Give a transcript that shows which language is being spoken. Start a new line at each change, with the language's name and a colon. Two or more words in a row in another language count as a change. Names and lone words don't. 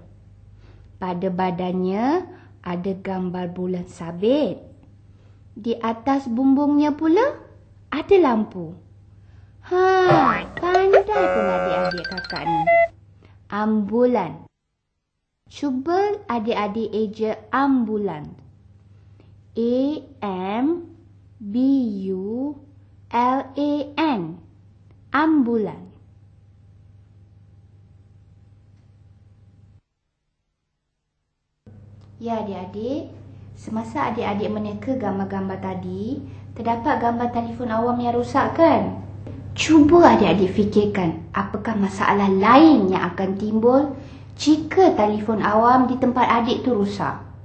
Malay: Pada badannya ada gambar bulan sabit. Di atas bumbungnya pula ada lampu. Pandai pun adik-adik kakak ni. Ambulan. Cuba adik-adik eja ambulan. A-M-B-U-L-A-N. Ambulan. Ya adik-adik, semasa adik-adik meneka gambar-gambar tadi, terdapat gambar telefon awam yang rosak kan? Cuba adik-adik fikirkan apakah masalah lain yang akan timbul jika telefon awam di tempat adik tu rosak.